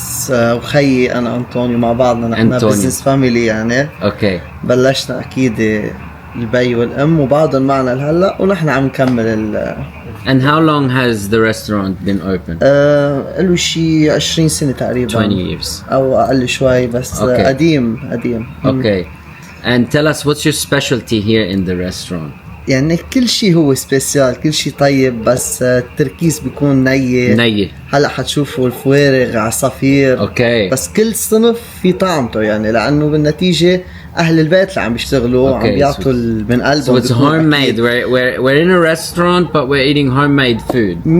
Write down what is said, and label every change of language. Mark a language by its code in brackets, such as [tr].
[ar] وخيي انا انطونيو مع بعضنا نحن بزنس فاميلي يعني. اوكي. بلشنا اكيد البي والام وبعضهم معنا لهلا ونحن عم نكمل [en] And how long has the restaurant been open? [ar] له شي 20 سنة تقريبا. [en] 20 years. [ar] او اقل شوي بس. Okay. قديم. [en] Okay. And tell us, what's your specialty here in the restaurant? [ar] يعني كل شيء هو سبيسيال، كل شيء طيب، بس التركيز بيكون نية. هلا حتشوفوا الفوارغ، عصافير. اوكي. بس كل صنف في طعمته يعني، لانه بالنتيجة اهل البيت اللي عم بيشتغلوا عم بيعطوا من قلبهم. [en] So it's homemade. We're in a restaurant but we're eating homemade food.